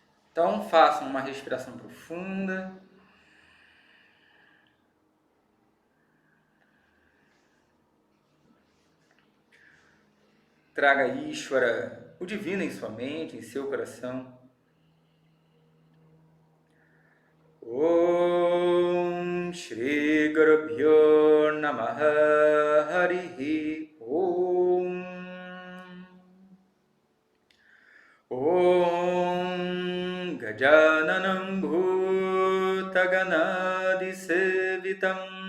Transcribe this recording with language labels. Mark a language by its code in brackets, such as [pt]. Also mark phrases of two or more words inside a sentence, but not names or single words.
[pt] Então, façam uma respiração profunda. Traga Ishvara, o divino, em sua mente, em seu coração. [sa] Om Shri Gurubhyo Namaha Harihi Om. Om Gajananam Bhutaganadi Sevitam